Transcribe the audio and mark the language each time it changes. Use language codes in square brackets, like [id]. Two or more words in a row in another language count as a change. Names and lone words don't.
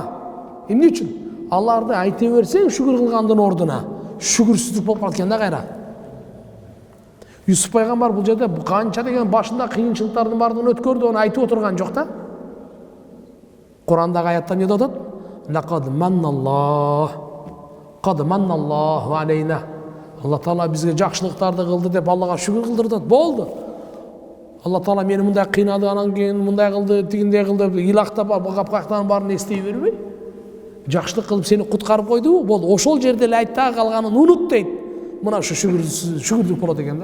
[ky] Эмне үчүн? Аларды айта берсең, шүгүр кылгандын ордуна шүгүрсүздүк болуп калат экен да кайра. Юсуп пайгамбар бул жерде канча деген башында кыйынчылыктардын баардыгын өткөрдү, аны айтып отурган жок да. Курандагы аятта эмне деп атат? [ar] لقد من الله علينا. [ky] Алла Таала бизге жакшылыктарды кылды деп Аллага шүгүр кылдырдык. Болду. Алла Таала мени мындай кыйнады, анан кийин мындай кылды, тигиндей кылды, илактап, капкактан баарын эстей бербей, жакшылык кылып сени куткарып койдубу? Болду. Ошол жерде эле айт да, калганын унут дейт. Мына ушу шүгүрдүк болот экен да.